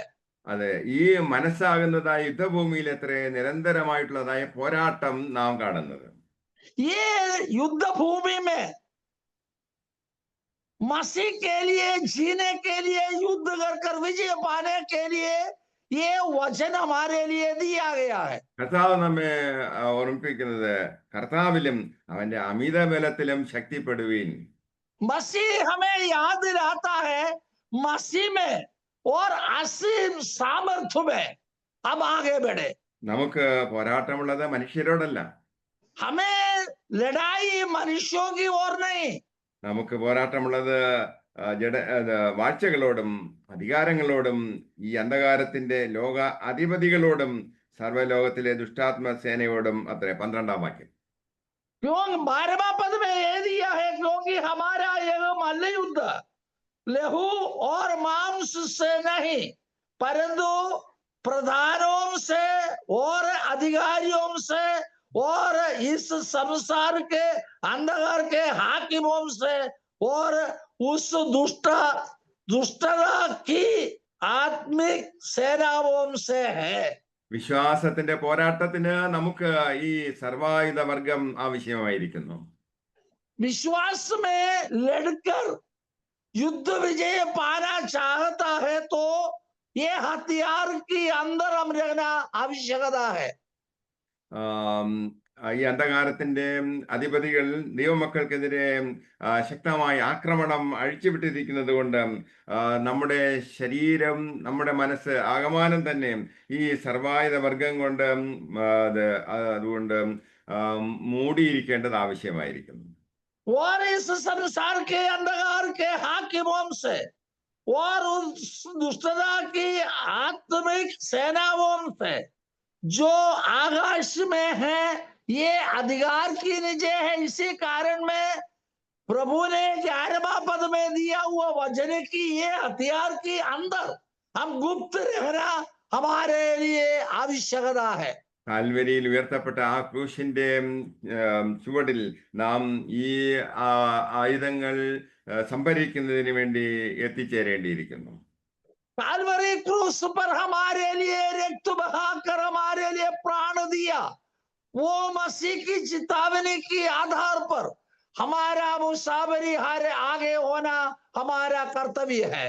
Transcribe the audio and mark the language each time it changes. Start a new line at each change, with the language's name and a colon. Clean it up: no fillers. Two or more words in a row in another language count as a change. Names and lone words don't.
Malayalam: അതെ, ഈ മനസ്സാകുന്നതായ യുദ്ധഭൂമിയിൽ എത്ര നിരന്തരമായിട്ടുള്ളതായ പോരാട്ടം നാം കാണുന്നത്.
Hindi: ये युद्ध भूमि में मसीह के लिए जीने के लिए, युद्ध कर विजय पाने के लिए ये वचन हमारे लिए दिया गया है.
Malayalam: കർത്താവ് നമ്മെ ഓർമ്മിപ്പിക്കുന്നത്, കർത്താവിലും അവന്റെ അമിത ബലത്തിലും ശക്തിപ്പെടുവീൻ.
Hindi: मसीह हमें याद दिलाता है, मसीह में और असीम सामर्थ्य में हम आगे बढ़े.
Malayalam: നമുക്ക് പോരാട്ടമുള്ളത് മനുഷ്യരോടല്ല,
Hindi: हमें लड़ाई मनुष्यों की ओर नहीं.
Malayalam: നമുക്ക് പോരാട്ടമുള്ളത് വാഴ്ചകളോടും അധികാരങ്ങളോടും ഈ അന്ധകാരത്തിന്റെ ലോക അധിപതികളോടും സർവ്വലോകത്തിലെ ദുഷ്ടാത്മ സേനയോടും അത്രേ. 12-ാം വാക്യം.
Hindi: क्यों 12वां पद में ये दिया है कि कि हमारा यह मल्लयुद्ध लहू और मांस से नहीं, परंतु प्रधानों से और अधिकारियों से और इस संसार के अंधकार के हाकिमों से और उस दुष्टता की आत्मिक सेनाओं से है.
Malayalam: വിശ്വാസത്തിന്റെ പോരാട്ടത്തിന് നമുക്ക് ഈ സർവായുധ വർഗം ആവശ്യമായിരിക്കുന്നു.
Hindi: विश्वास में लड़कर युद्ध विजय पाना चाहता है तो ये हथियार की अंदर हम रहना आवश्यकता है.
Malayalam: ആം, ഈ അന്ധകാരത്തിന്റെ അധിപതികൾ ദൈവമക്കൾക്കെതിരെ ശക്തമായ ആക്രമണം അഴിച്ചുവിട്ടിരിക്കുന്നത് കൊണ്ട് നമ്മുടെ ശരീരം, നമ്മുടെ മനസ്സ് ആകമാനം തന്നെ ഈ സർവായുധ വർഗം കൊണ്ട് അതുകൊണ്ട് മൂടിയിരിക്കേണ്ടത് ആവശ്യമായിരിക്കുന്നു.
Hindi: और इस संसार के अंधकार के हाकिमों से और उस दुष्टता की आत्मिक सेनाओं से जो आकाश में है, ये अधिकार की निजे है. इसी कारण में प्रभु ने 11वां पद में दिया हुआ वचन की ये हथियार की अंदर हम गुप्त रहना हमारे लिए आवश्यकता है.
Malayalam: കാൽവരിയിൽ ഉയർത്തപ്പെട്ട ആ ക്രൂശിന്റെ ചുവടിൽ നാം ഈ ആയുധങ്ങൾ സംഭരിക്കുന്നതിന് വേണ്ടി എത്തിച്ചേരേണ്ടിയിരിക്കുന്നു.
Hindi: कालवरी क्रूस पर हमारे लिए रक्त बहाकर हमारे लिए प्राण दिया, वो मसीह की चेतावनी की आधार पर हमारा मुसाफरी हारे आगे होना हमारा कर्तव्य है.